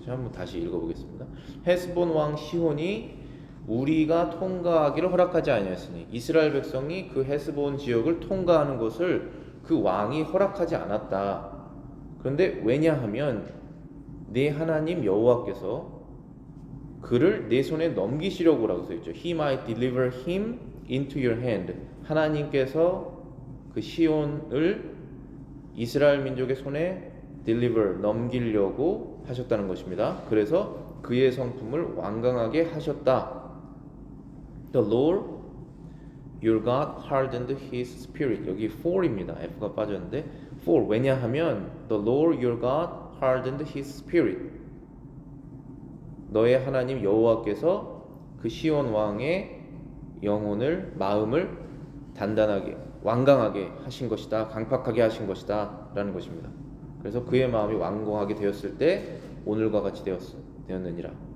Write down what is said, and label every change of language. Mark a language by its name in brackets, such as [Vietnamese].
[Korean] 제가 한번 다시 읽어보겠습니다. 헤스본 왕 시혼이 우리가 통과하기를 허락하지 아니하였으니, 이스라엘 백성이 그 헤스본 지역을 통과하는 것을 그 왕이 허락하지 않았다. 그런데 왜냐하면 네 하나님 여호와께서 그를 내 손에 넘기시려고라고 써 있죠. [English] He might deliver him into your hand. [Korean] 하나님께서 그 시온을 이스라엘 민족의 손에 deliver 넘기려고 하셨다는 것입니다. 그래서 그의 성품을 완강하게 하셨다. [English] The Lord your God hardened his spirit. [Korean] 여기 for입니다. F가 빠졌는데 [English] for [Korean] 왜냐하면 [English] the Lord your God hardened his spirit. [Korean] 너의 하나님 여호와께서 그 시온 왕의 영혼을 마음을 단단하게 완강하게 하신 것이다. 강팍하게 하신 것이다 라는 것입니다. 그래서 그의 마음이 완강하게 되었을 때 오늘과 같이 되었느니라.